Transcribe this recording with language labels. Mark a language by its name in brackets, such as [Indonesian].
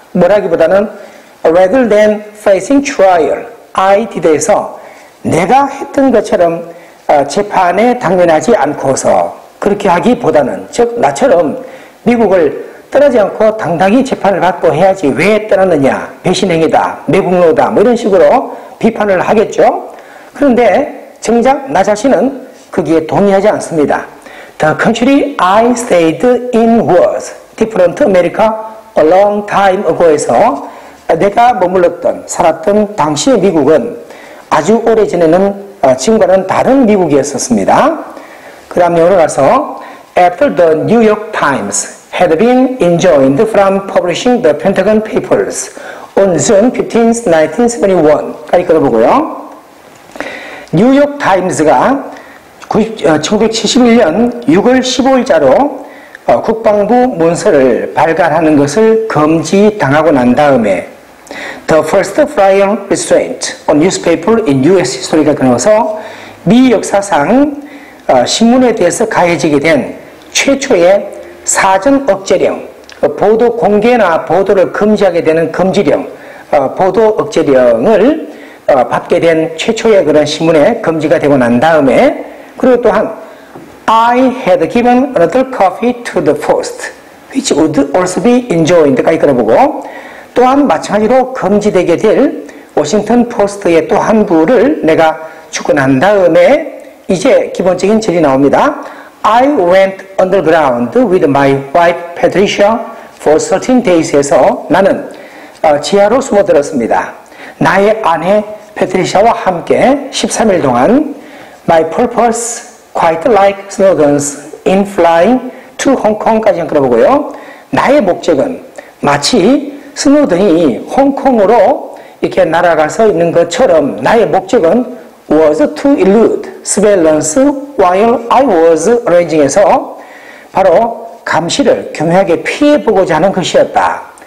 [Korean] 뭐라기보다는 rather than facing trial, I did 에서 내가 했던 것처럼 재판에 당면하지 않고서 그렇게 하기보다는, 즉 나처럼 미국을 떠나지 않고 당당히 재판을 받고 해야지 왜 떠났느냐, 배신행위다, 매국노다, 뭐 이런 식으로 비판을 하겠죠. 그런데 정작 나 자신은 거기에 동의하지 않습니다. [English] The country I stayed in was different America a long time ago에서 내가 머물렀던, 살았던 당시의 미국은 아주 오래전에는 지금과는 다른 미국이었었습니다. 그 다음 내용으로 가서 After the New York Times had been enjoined from publishing the Pentagon Papers on June 15, 1971까지 끌어보고요. [Korean] 뉴욕 타임즈가 1971년 6월 15일자로 국방부 문서를 발간하는 것을 금지당하고 난 다음에 The first prior restraint on newspaper in U.S. history가 끊어서 미 역사상 신문에 대해서 가해지게 된 최초의 사전 억제령, 보도 공개나 보도를 금지하게 되는 금지령, 보도 억제령을 받게 된 최초의 그런 신문에 금지가 되고 난 다음에, 그리고 또한 I had given another copy to the Post, which would also be enjoined 까지 끌어보고, 또한 마찬가지로 금지되게 될 워싱턴 포스트의 또 한 부를 내가 주고 난 다음에 이제 기본적인 질이 나옵니다. [English] I went underground with my wife Patricia for 13 days에서 나는 지하로 숨어들었습니다. 나의 아내 페트리샤와 함께 13일 동안 My purpose quite like Snowden's in flying to Hong Kong까지 끌어보고요. [Korean] 나의 목적은 마치 스노든이 홍콩으로 이렇게 날아가서 있는 것처럼 나의 목적은 was to elude surveillance while I was arranging 에서 바로 감시를 교묘하게 피해보고자 하는 것이었다.